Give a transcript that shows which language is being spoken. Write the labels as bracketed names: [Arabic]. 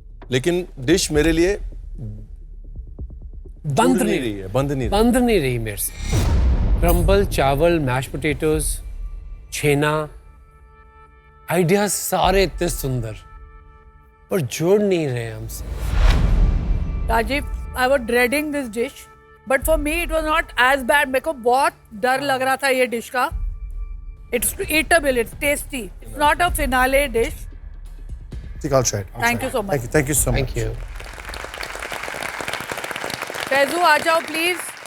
[Hindi] लेकिन डिश मेरे लिए बंद नहीं रही मेरे से। क्रम्बल, चावल, मैश पोटैटोज, छेना, आइडियाज सारे इतने सुंदर, और जोड़ नहीं रहे हमसे। [English] Rajiv, I was dreading this dish, but for me it was not as bad. [Hindi] मेरे को बहुत डर लग रहा था ये डिश का. [English] It's eatable, it's tasty. It's not a finale dish. I think I'll try it. Thank you so much. Thank you so much. Thank you. [Hindi] Faizu आ जाओ प्लीज.